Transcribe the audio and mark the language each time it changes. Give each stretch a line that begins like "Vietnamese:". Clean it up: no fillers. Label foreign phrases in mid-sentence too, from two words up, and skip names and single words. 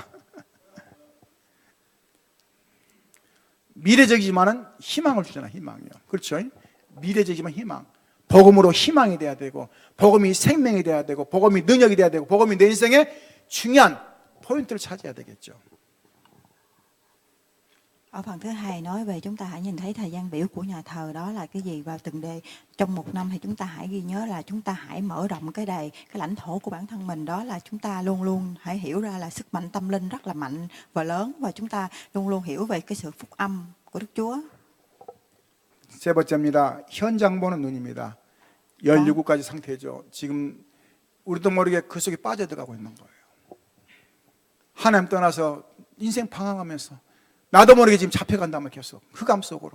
Korean: 미래적이지만은 희망을 주잖아. 희망이요. 그렇죠? 미래적이지만 희망. 복음으로 희망이 돼야 되고, 복음이 생명이 돼야 되고, 복음이 능력이 돼야 되고, 복음이 내 인생의 중요한 포인트를 차지해야 되겠죠.
Vietnamese: Ở phần thứ hai nói về chúng ta hãy nhìn thấy thời gian biểu của nhà thờ đó là cái gì, và từng đề trong một năm thì chúng ta hãy ghi nhớ là chúng ta hãy mở rộng cái lãnh thổ của bản thân mình, đó là chúng ta luôn luôn hãy hiểu ra là sức mạnh tâm linh rất là mạnh và lớn, và chúng ta luôn luôn hiểu về cái sự phúc âm của Đức Chúa.
Korean: 세 번째입니다. 현장 보는 눈입니다. 17가지 상태죠. 지금 우리도 모르게 그 속에 빠져들어가고 있는 거예요. 하나님 떠나서 인생 방황하면서 나도 모르게 지금 잡혀간다면 계속 흑암 속으로.